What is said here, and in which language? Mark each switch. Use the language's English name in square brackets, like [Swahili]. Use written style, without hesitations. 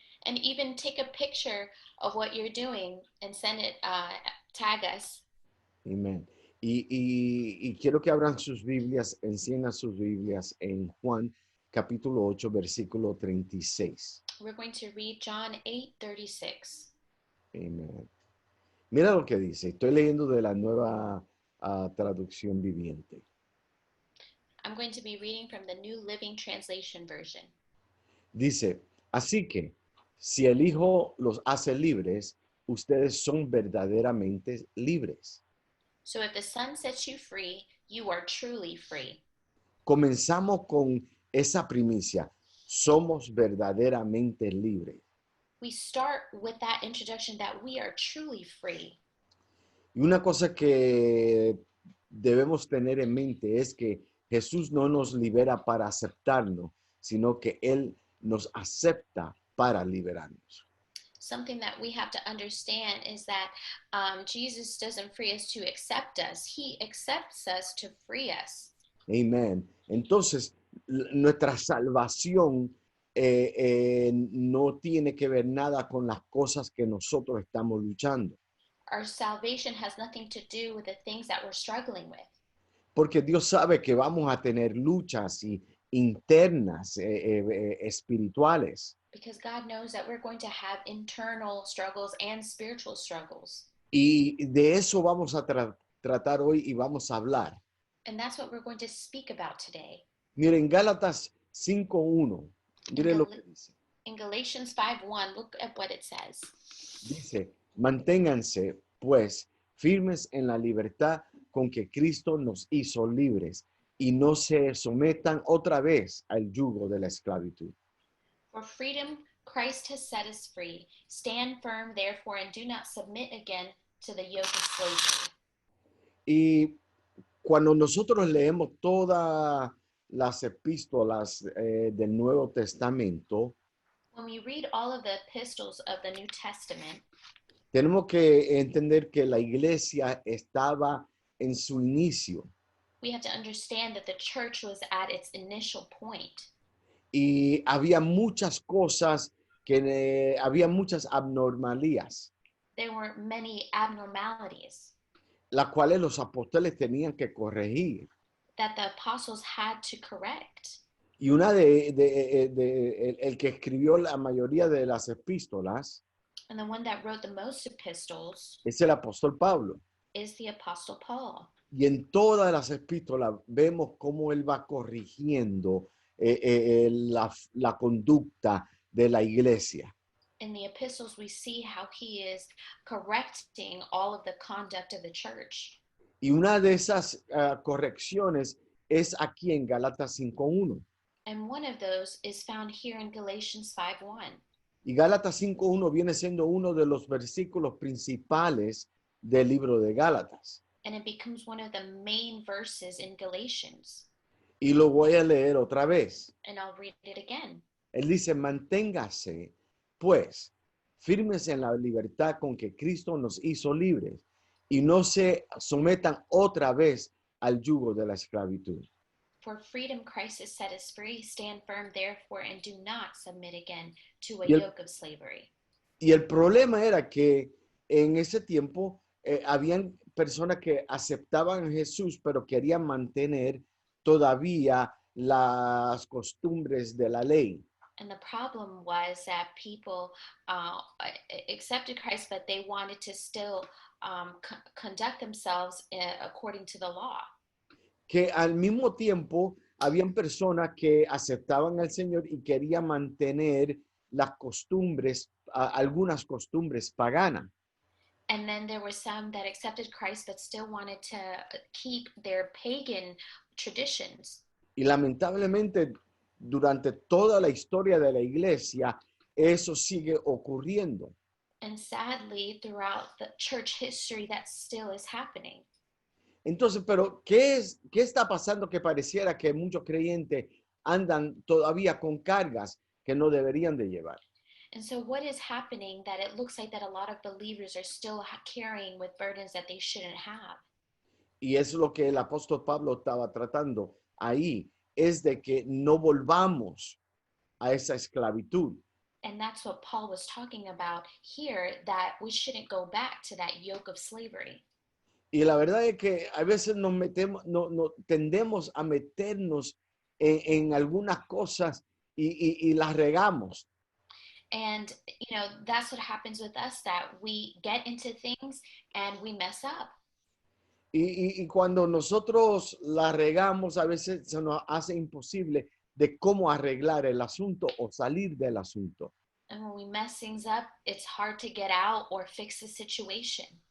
[English] And even take a picture of what you're doing and send it, tag us. [Spanish] Amén. Y quiero que abran sus Biblias, enciendan sus Biblias en Juan capítulo 8, versículo 36. [English] We're going to read John 8:36. [Spanish] Amén. Mira lo que dice. Estoy leyendo de la nueva traducción viviente. [English] I'm going to be reading from the New Living Translation version. [Spanish] Dice, así que si el Hijo los hace libres, ustedes son verdaderamente libres. [English] So if the Son sets you free, you are truly free. [Spanish] Comenzamos con esa primicia. Somos verdaderamente libres. [English] We start with that introduction that we are truly free. [Spanish] Y una cosa que debemos tener en mente es que Jesús no nos libera para aceptarnos, sino que Él nos acepta para liberarnos. [English] Something that we have to understand is that Jesus doesn't free us to accept us. He accepts us to free us. [Spanish] Amén. Entonces, nuestra salvación no tiene que ver nada con las cosas que nosotros estamos luchando. [English] Our salvation has nothing to do with the things that we're struggling with. [Spanish] Porque Dios sabe que vamos a tener luchas internas, espirituales. [English] Because God knows that we're going to have internal struggles and spiritual struggles. [Spanish] Y de eso vamos a tratar hoy y vamos a hablar. [English] And that's what we're going to speak about today. [Spanish] Miren, Gálatas 5:1. Miren lo que dice. [English] In Galatians 5:1, look at what it says. [Spanish] Dice, manténganse, pues, firmes en la libertad con que Cristo nos hizo libres y no se sometan otra vez al yugo de la esclavitud. [English] For freedom, Christ has set us free. Stand firm, therefore, and do not submit again to the yoke of slavery. [Spanish] Y cuando nosotros leemos todas las epístolas del Nuevo Testamento, [English] When we read all of the epistles of the New Testament, [Spanish] tenemos que entender que la iglesia estaba en su inicio [English] we have to understand that the church was at its initial point. [Spanish] y había muchas cosas había muchas abnormalías, [English] There were many abnormalities [Spanish] las cuales los apóstoles tenían que corregir. [English] that the apostles had to correct. [Spanish] Y una el que escribió la mayoría de las epístolas [English] And the one that wrote the most epistles [Spanish] es el apóstol Pablo. [English] is the Apostle Paul. [Spanish] Y en todas las epístolas vemos cómo él va corrigiendo la conducta de la iglesia. [English] In the epistles, we see how he is correcting all of the conduct of the church. [Spanish] Y una de esas correcciones es aquí en Gálatas 5:1. [English] And one of those is found here in Galatians 5:1. [Spanish] Y Gálatas 5:1 viene siendo uno de los versículos principales del libro de Gálatas. [English] And it becomes one of the main verses in Galatians. [Spanish] Y lo voy a leer otra vez. [English] And I'll read it again. [Spanish] Él dice, manténgase, pues, firmes en la libertad con que Cristo nos hizo libres y no se sometan otra vez al yugo de la esclavitud. [English] For freedom Christ has set us free. Stand firm, therefore, and do not submit again to a [Spanish] Y el- [English] yoke of slavery. [Spanish] Y el problema era que en ese tiempo habían personas que aceptaban a Jesús, pero querían mantener todavía las costumbres de la ley. [English] And the problem was that people accepted Christ, but they wanted to still conduct themselves according to the law. [Spanish] Que al mismo tiempo habían personas que aceptaban al Señor y querían mantener las costumbres, algunas costumbres paganas. [English] And then there were some that accepted Christ, but still wanted to keep their pagan traditions. [Spanish] Y lamentablemente durante toda la historia de la iglesia eso sigue ocurriendo. [English] And sadly, throughout the church history, that still is happening. [Spanish] Entonces, pero ¿qué está pasando que pareciera que muchos creyentes andan todavía con cargas que no deberían de llevar? [English] And so what is happening that it looks like that a lot of believers are still carrying with burdens that they shouldn't have? [Spanish] Y es lo que el apóstol Pablo estaba tratando ahí, es de que no volvamos a esa esclavitud. [English] And that's what Paul was talking about here, that we shouldn't go back to that yoke of slavery. [Spanish] Y la verdad es que a veces tendemos a meternos en algunas cosas y las regamos. [English] And, that's what happens with us, that we get into things and we mess up. [Spanish] Y cuando nosotros la regamos, a veces se nos hace imposible de cómo arreglar el asunto o salir del asunto. [English] And when we mess things up, it's hard to get out or fix the situation.